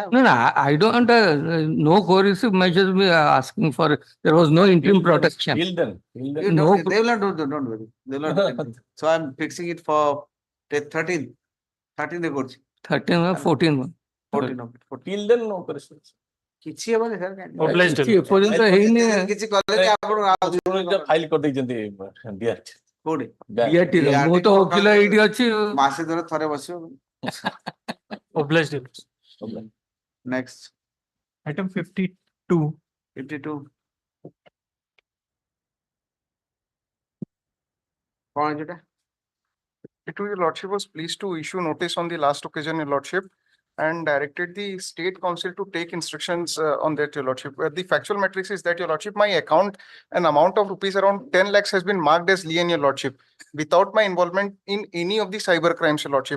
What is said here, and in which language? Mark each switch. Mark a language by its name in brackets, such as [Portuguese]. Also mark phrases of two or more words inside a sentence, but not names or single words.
[English] No, I don't, no coercive measures we are asking for. There was no interim protection. Kill them. You No, don't, they will not do, don't worry. They will not do anything. So I'm fixing it for 13th. 13th they করছি 13 or 14 one. 14 of it. 14. Kill them, no question. [Odia] କିଛି ହେବନି ସାର୍ କାହିଁକି? [English] Obliged. [Odia] ଏପର୍ଯ୍ୟନ୍ତ ହେଇନି କିଛି କଲେ ଆପଣ ଫାଇଲ କରିଦେଇଛନ୍ତି DRT. କୋଉଠି? DRT ର। ମୁଁ ତ ଓକିଲ ଏଇଠି ଅଛି। ମାସେ ଧରେ ଥରେ ବସିବ। [English] Obliged. Next. Item 52. 52. [Odia] କଣ ଅଛି ଏଟା? [English] Your lordship was pleased to issue notice on the last occasion, your lordship, and directed the state council to take instructions on that, your lordship. The factual matrix is that, your lordship, my account, an amount of rupees around 10 lakhs has been marked as lien, your lordship, without my involvement in any of the cyber crimes, your lordship.